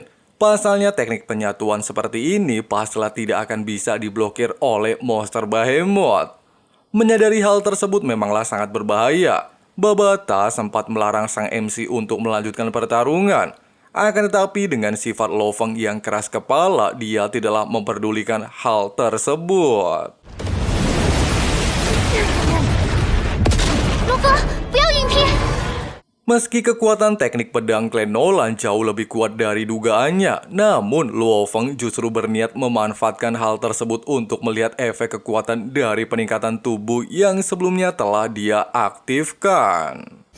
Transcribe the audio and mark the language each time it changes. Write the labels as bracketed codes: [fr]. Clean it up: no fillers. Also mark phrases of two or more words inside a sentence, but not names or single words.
[id] Pasalnya teknik penyatuan seperti ini pastilah tidak akan bisa diblokir oleh monster Behemoth. Menyadari hal tersebut memanglah sangat berbahaya, Babata sempat melarang sang MC untuk melanjutkan pertarungan. Akan tetapi dengan sifat Lo Feng yang keras kepala, dia tidaklah memperdulikan hal tersebut. [zh] 罗峰，不要硬拼！ [id] Meski kekuatan teknik pedang klan Nolan jauh lebih kuat dari dugaannya, namun Lo Feng justru berniat memanfaatkan hal tersebut untuk melihat efek kekuatan dari peningkatan tubuh yang sebelumnya telah dia aktifkan.